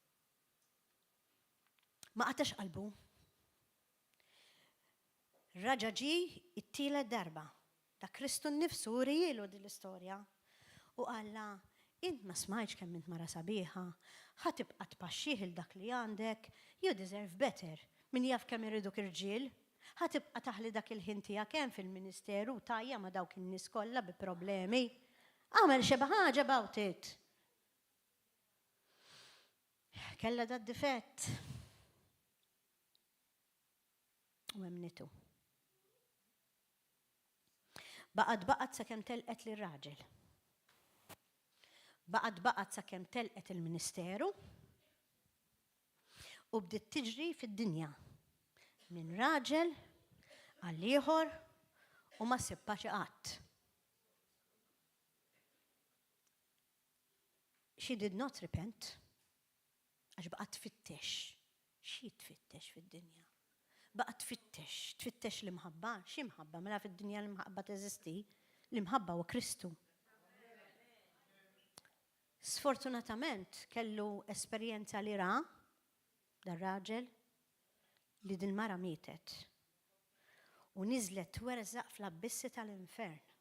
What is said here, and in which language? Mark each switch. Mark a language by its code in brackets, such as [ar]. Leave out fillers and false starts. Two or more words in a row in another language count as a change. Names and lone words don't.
[mt] Ma qatax qalbu. Raġa ġie it-tielet darba. Da Kristu nnifsu urijielu din l-istorja. U qalla, int ma smajtx kemm int mara sabiħa, ħatibqa' tpaxxih il dak li għandek, [en] you deserve better. [mt] Min jaf kemm iriduk irġiel, ħatibqa' taħli dak il-ħin tiegħek hemm fil-ministeru tajja ma' dawk in-nies kollha bi problemi. Għamel xi ħaġa [en] about it. [mt] Kellha dat difett. U emnitu. Baqgħet sakemm telqet lir-raġel. Baqgħet sakemm telqet il-ministeru u bdiet tiġri fid-dinja minn raġel għal ieħor u ma ssibha xi qatt. [en] She did not repent [mt] għax baqgħet tfittex. Xi tfittex fid-dinja? Baqgħet tfittex l-imħabba, xi mħabba mela fid-dinja l-imħabba teżisti, l-imħabba huwa Kristu. Sfortunatament kellu esperjenza li ra dar-raġel li din mara mietet u niżlet twerżaq fl-abissi tal-infern.